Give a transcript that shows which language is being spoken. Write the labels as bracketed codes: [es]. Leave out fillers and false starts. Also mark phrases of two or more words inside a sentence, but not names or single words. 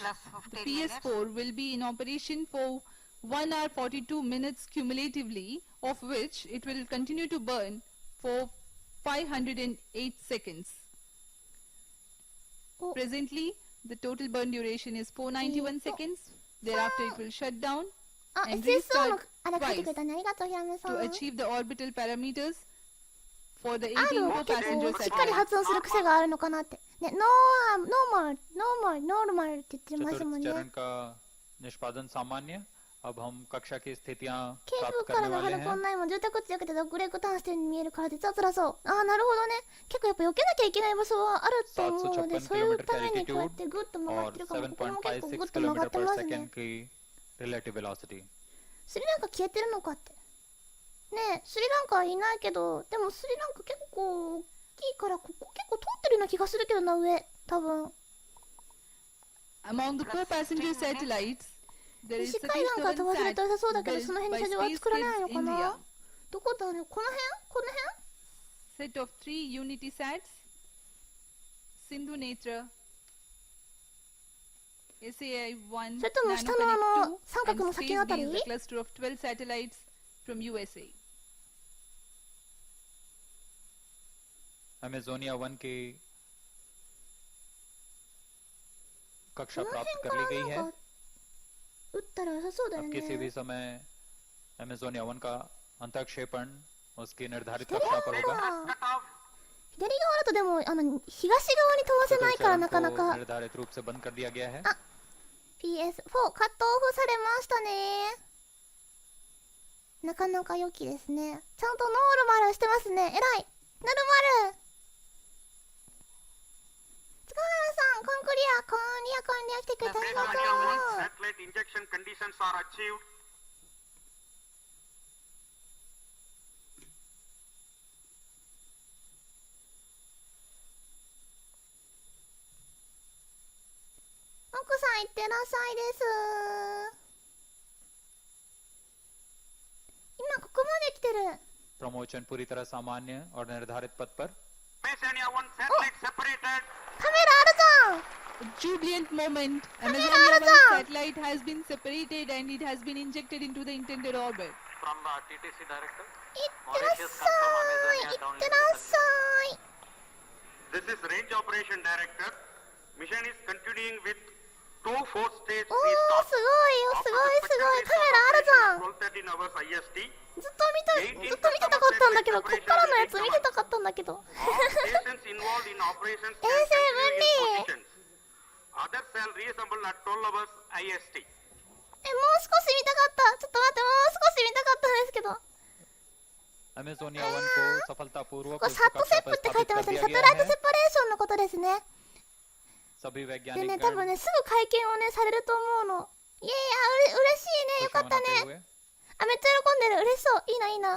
[en] Plus the 15 minutes. PS4, will be in operation for 1 hour 42 minutes cumulatively, of which it will continue to burn for 508 seconds. Oh. Presently, the total burn duration is 491 seconds. Thereafter, it will shut down [ja] あ、 [en] and [ja] SSO の [en] restart [ja] あれ書いてくれ [en] twice [ja] たね。ありがとう、ヒラムさん。 [en] to achieve the orbital parameters for the [ja] あ 18 る [en] co [ja] 結 [en] passenger [ja] 構しっかり [en] satellite. [ja] 発音する癖があるのかなって。ね、ノーマルって言ってますもん [hi] चतुर्थ [ja] ね。 [hi] चरण का निष्पादन सामान्य। अब हम कक्षा की स्थितियां [ja] ケー [hi] प्राप्त [ja] ブから [hi] करने [ja] のハ [hi] वाले [ja] ルコン [hi] हैं। [ja] 内も住宅地だけでブレークターンしてるように見えるから実は辛そう。ああ、なるほどね。結構やっぱ避けなきゃいけない場所はあると思うので、そういうためにこうやってグッと曲がっ [hi] और [ja] てるかも。ここも結構グッ 7.56 と曲がって [hi] किलोमीटर [ja] ま [hi] पर [ja] すね [hi] सेकंड。की [en] relative velocity. [ja] スリランカ消えてるのかって。ねえ、スリランカはいないけど、でもスリランカ結構大きいから、ここ結構通ってるような気がするけどな、上。多分。 [en] Among the co-passenger satellites, there is [ja] 西海岸から飛ばされ [en] Satish [ja] て良さそうだけど、 [en] built [ja] その辺 [en] by [ja] に車上は [en] Space [ja] 作らないの [en] Kids [ja] かな [en] India. [ja] どこだろう、この辺 [en] Set of 3 Unity sats, Sindhu Netra, SAI-1, [ja] それとも下のあ [en] NanoConnect [ja] の三 [en] 2, [ja] 角 [en] and [ja] の先のあた [en] Space [ja] り [en] Beam, a cluster of 12 satellites from USA. [hi] अमेजोनिया 1 की [ja] こ [hi] कक्षा [ja] の [hi] प्राप्त [ja] 辺 [hi] कर [ja] か [hi] ली [ja] ら [hi] गई [ja] な [hi] है। [ja] んか撃ったら良さそうだよ [hi] अब किसी भी [ja] ね。 [hi] समय अमेजोनिया 1 का अंतक्षेपण उसकी निर्धारित [ja] 左 [hi] कक्षा पर [ja] 側 [hi] होगा। [ja] は [en] Cut off. [ja] 左側だとでも東側に飛ばせない [hi] चतुर्थ [ja] から [hi] चरण [ja] なかな [hi] को [ja] か。 [hi] निर्धारित रूप से बंद कर दिया गया है। [ja] PS4 カットオフされましたね。なかなか良きですね。ちゃんとノーマルしてますね。えらい。ノルマル。塚原さん、コンクリア来てくれ [en] The [ja] てありがと [en] 321 [ja] う。 [en] satellite injection conditions are achieved. [ja] 奥さんいってらっしゃいです。今ここまで来てる。 [hi] प्रमोशन पूरी तरह सामान्य और निर्धारित पथ पर। [en] Amazonia 1 satellite separated. [ja] カメラあるじゃん。 [en] A jubilant moment. [ja] Kamera [en] Amazonia 1 Arjun! satellite has been separated and it has been injected into the intended orbit. From the TTC director. [ja] いってらっしゃい。いってらっしゃい。 [en] This is range operation director. Mission is continuing with 2 4-stage [ja] おー、すごいよ、すごいすごい。カメラあるじゃん。 [en] 1213 hours IST. [ja] ずっと見てたかったんだけど、こっからのやつ見てたかったんだけど。 [en] All stations involved in operations can [ja] 衛星 [en] continue in [ja] 分離。 [en] positions. Others shall reassemble at 12 hours IST. [ja] もう少し見たかった。ちょっと待って、もう少し見たかったんですけど。 [hi] अमेजोनिया 1 को सफलतापूर्वक [ja] これ [hi] उस [ja] サットセ [hi] कक्षा [ja] ップ [hi] पर [ja] って書い [hi] स्थापित [ja] てま [hi] कर [ja] したね。 [hi] दिया [ja] サテ [hi] गया [ja] ライトセ [hi] है। [ja] パレーションのことですね。 [hi] सभी [ja] で [hi] वैज्ञानिक [ja] ね、多分ね、すぐ会見をね、されると思うの。イエーイ、あ、嬉しいね。よかったね。あ、めっちゃ喜んでる。嬉しそう。いいな、いいな。